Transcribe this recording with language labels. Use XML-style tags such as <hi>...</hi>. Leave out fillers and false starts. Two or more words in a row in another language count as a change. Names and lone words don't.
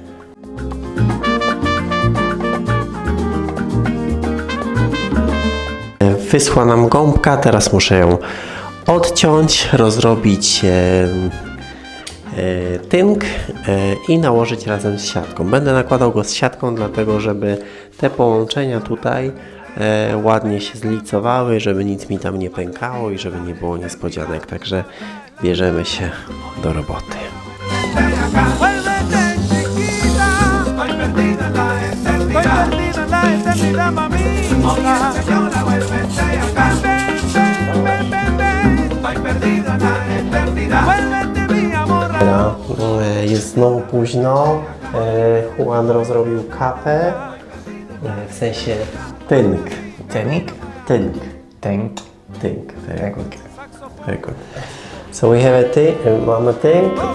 <pl>Wyschła nam gąbka, teraz muszę ją odciąć, rozrobić tynk i nałożyć razem z siatką. Będę nakładał go z siatką, dlatego żeby te połączenia tutaj ładnie się zlicowały, żeby nic mi tam nie pękało i żeby nie było niespodzianek. Także bierzemy się do roboty.</pl> <es>Vuélvete chiquita, estoy perdida en la eternidad, mamita. Vuélvete acá, ven, ven, ven, ven, estoy perdida en la eternidad. Vuélvete mi amor.</es> <pl>Jest znowu późno. Juan rozrobił kapę, w sensie tynk. Tynk? Tynk. Tynk. Tynk.</pl> <en>Very good. Very good. So we have a tynk,</en> <pl>mamy tynk.</pl>